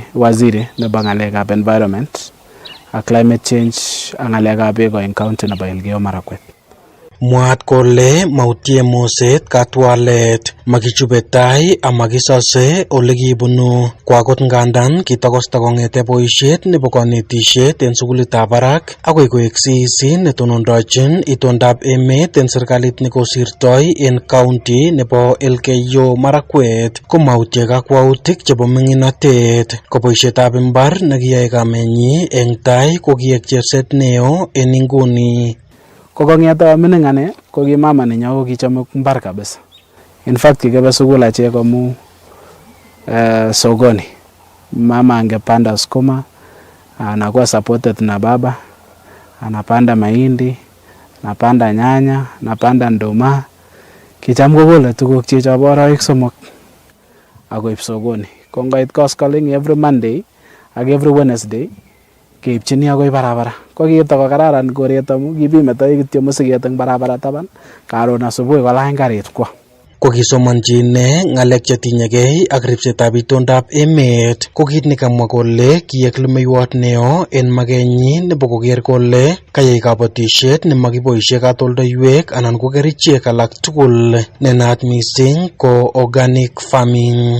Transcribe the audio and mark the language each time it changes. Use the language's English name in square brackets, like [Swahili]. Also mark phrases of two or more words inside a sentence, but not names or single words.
[Kalenjin] waziri nebo ng'alekab environment ak [English] climate change [Kalenjin] ak ng'alekab beek en county nebo Elgeyo Marakwet. Mwaat kole mautie moset katwalet makichube tai amakisose ole kibunu kwakot ngandan kitokosta kongete boisiet nebo kanetisiet en sukulitab barak akoi koek CEC netonondochin itondab emet en serikalit nekosirtoi en county nebo Elgeyo Marakwet ko mautie kakwautik chebo ming'inatet ko boisietab imbar nekiyae kamenyi eng tai ko kiek cherset neo en inguni. Kokong'eta mining ane ko ki mama nenyo ko kichome mbar kabisa. [English] In fact [Kalenjin] kikebe sukul achek amu [Swahili] sokoni mama angepanda sukuma, anakuwa supported na baba, anapanda mahindi, anapanda nyanya, anapanda nduma. [Kalenjin] Kicham kokole tuguk chechop araik somok akoib sokoni. Kongoit koskoling [English] every Monday [Kalenjin] ak [English] every Wednesday [Kalenjin] keipchini akoi barabara. Ko kitokokararan koret amu kibimetoi kityo musiket eng barabara taban, karon asubuhi kolany karit kwo. Ko kisomanchi ine ng'alek chetinyegei ak ripsetab itondab emet ko kit nekamwa kole kiek lumeiwot neo en makenyi nebo koker kole kayai kabatisiet nemakiboisie katoldoiwek anan ko kerichek alak tugul nenaat mising ko [English] organic farming.